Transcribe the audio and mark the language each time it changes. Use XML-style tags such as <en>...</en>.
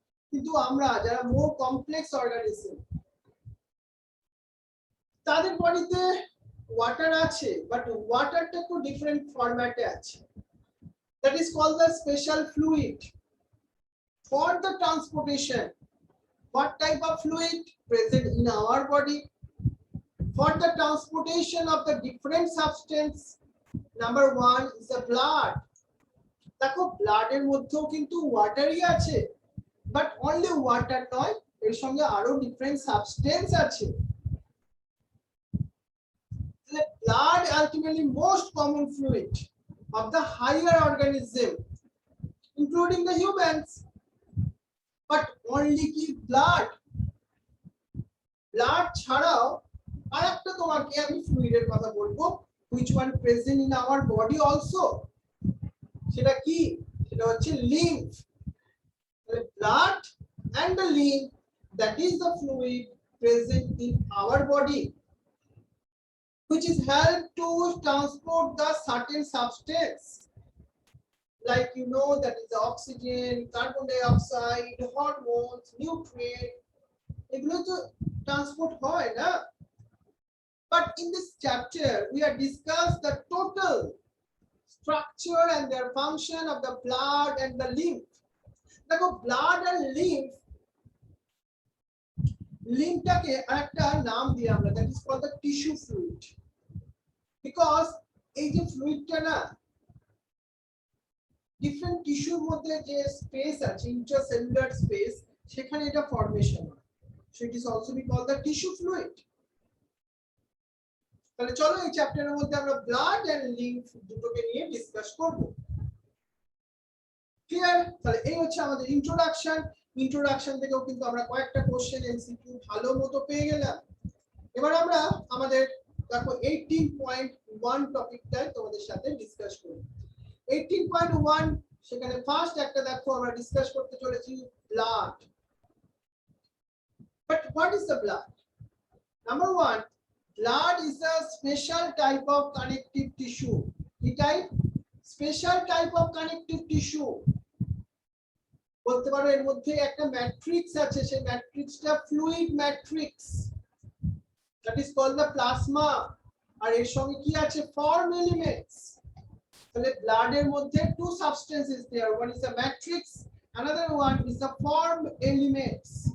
<bn>কিন্তু আমরা যারা মোর কমপ্লেক্স অর্গানিজম, তাদের বডিতে ওয়াটার আছে, বাট ওয়াটারটা একটু ডিফারেন্ট ফরম্যাটে আছে।</bn> <en>That is called the special fluid for the transportation. What type of fluid present in our body for the transportation of the different substance? Number one is the blood.</en> <bn>দেখো blood এর মধ্যেও কিন্তু ওয়াটারই আছে, but only water নয়, এর সঙ্গে আরো different substance আছে।</bn> <en>The blood ultimately most common fluid of the higher organism including the humans.</en> <bn>But only কি ব্লাড? ব্লাড ছাড়াও আরেকটা তোমাকে আমি ফ্লুইডের কথা বলবো,</bn> <en>which one present in our body also,</en> <bn>সেটা কি? সেটা হচ্ছে lymph.</bn> <en>blood and the lymph, that is the fluid present in our body which is help to transport the certain substance, like you know, that is the oxygen, carbon dioxide, hormones, nutrients,</en> <bn>এগুলো তো transport হয় না।</bn> <en>But in this chapter we are discuss the total structure and their function of the blood and the lymph.</en> <bn>দেখো blood and lymph, লিম্ফটাকে আরেকটা নাম দিই আমরা,</bn> <en>that is called the tissue fluid, because</en> <bn>এই যে ফ্লুইডটা না ডিফারেন্ট টিস্যুর মধ্যে যে স্পেস আছে, ইন্ট্রাসেলুলার স্পেস, সেখানে এটা ফর্মেশন হয়।</bn> <en>So it is also be called the tissue fluid.</en> <bn>তাহলে চলো এই চ্যাপ্টারের মধ্যে আমরা ব্লাড এন্ড লিম্ফ দুটোকে নিয়ে ডিসকাস করব। ক্লিয়ার? তাহলে এই হচ্ছে আমাদের ইন্ট্রোডাকশন। ইন্ট্রোডাকশন থেকেও কিন্তু আমরা কয়েকটা কোশ্চেন এমসিকিউ ভালো মতো পেয়ে গেলাম। এবার আমরা আমাদের দেখো 18.1 টপিকটাই তোমাদের সাথে ডিসকাস করব। 18.1 সেখানে ফার্স্ট একটা দেখো আমরা ডিসকাস করতে চলেছি blood.</bn> <en>But what is the blood? Number one, blood is a special type of connective tissue. The type? Special type of connective tissue.</en> <bn>বলতে পারো এর মধ্যে একটা ম্যাট্রিক্স আছে, সেই ম্যাট্রিক্সটা fluid matrix,</bn> <en>That is called the plasma.</en> <bn>আর এর সঙ্গে কি আছে?</bn> <en>Form elements.</en> <bn>তাহলে ব্লাড এর মধ্যে</bn> <en>Two substances there, one is the matrix, another one is the form elements.</en>